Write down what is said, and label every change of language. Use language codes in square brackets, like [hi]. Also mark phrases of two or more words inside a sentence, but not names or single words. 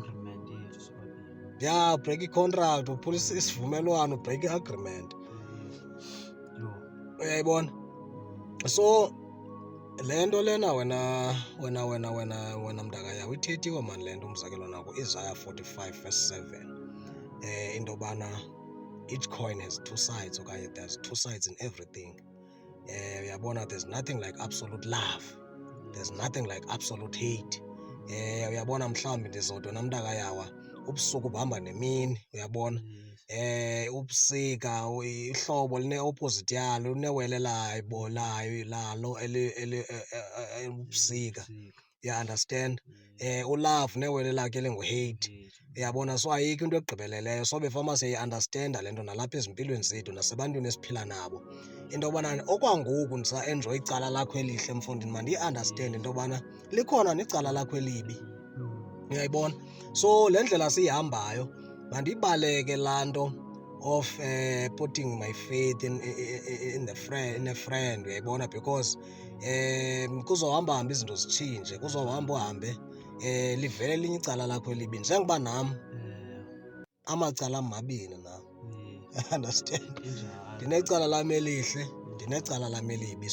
[xh] Ya, ubhreyikha i-contract, uphulisa isivumelwano, ubhreyikha i-agreement. Uyayibona? So le nto lena wena mntaka yawo ithethiwe mani le nto, umzekelo nako Isaiah 45 verse 7, into yobana [en] each coin has two sides, [xh] okanye [en] there's two sides in everything. Uyabona, there's nothing like absolute love, there's nothing like absolute hate. [xh] Uyabona, mhlawumbi ndizodwa namntaka yawa ubusuku buhamba nemini, uyabona. Ubusika ihlobo line-opposite yalo, linewele lalo ubusika. [en] You understand? [xh] Ulove newele lakhe elingu-hate. Uyabona, so ayikho into egqibeleleyo. So befama siyayi-understanda le nto nalapha ezimpilweni zethu nasebantwini esiphila nabo, into yobana okwangoku ndisa-enjoya icala lakho elihle mfondini, mandiyi-understande into yobana likhona necala lakho elibi. Uyayibona? So le ndlela siyihambayo mandiyibaleke laa nto [en] of putting my faith in a friend, [xh] uyayibona, because kuzohamba izinto zitshintshe, uhambe livele elinye icala lakho elibi, njengoba nam amacala amabini nam. [en] Understand? [xh] Ndinecala lam elihle, ndinecala lam elibi.